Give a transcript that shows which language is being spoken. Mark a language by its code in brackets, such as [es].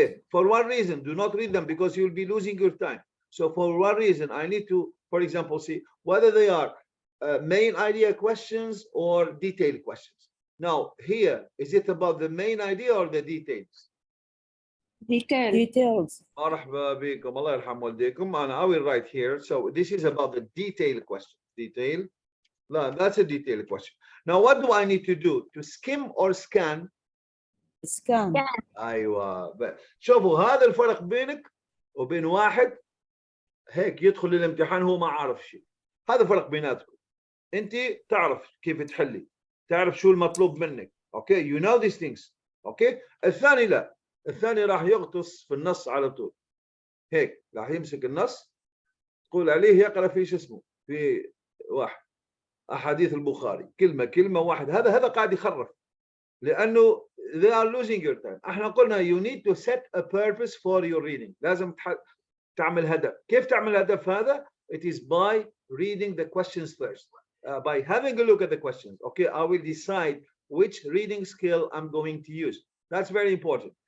[en] For one reason, do not read them because you'll be losing your time. So for one reason, I need to, for example, see whether they are main idea questions or detailed questions. Now, here, is it about the main idea or the details? Details. [ar] مرحبا بكم, الله يرحم والديكم. [en] And I will write here. So this is about the detailed question. Detail. No, that's a detailed question. Now, what do I need to do? To skim or scan? Scan. [ar] ايوه. شوفوا, هذا الفرق بينك وبين واحد هيك يدخل الامتحان هو ما عارف شيء. هذا فرق بيناتكم. انت تعرف كيف تحلي, تعرف شو المطلوب منك. [en] Okay, you know these things. [ar] اوكي. الثاني لا, الثاني راح يغطس في النص على طول. هيك راح يمسك النص, تقول عليه يقرا في شو اسمه, في واحد احاديث البخاري, كلمه واحد. هذا قاعد يخرف, لانه [en] they are losing your time. [ar] احنا قلنا [en] you need to set a purpose for your reading. [ar] لازم تعمل هدف. كيف تعمل هدف هذا? [en] It is by reading the questions first. By having a look at the questions. Okay, I will decide which reading skill I'm going to use. That's very important.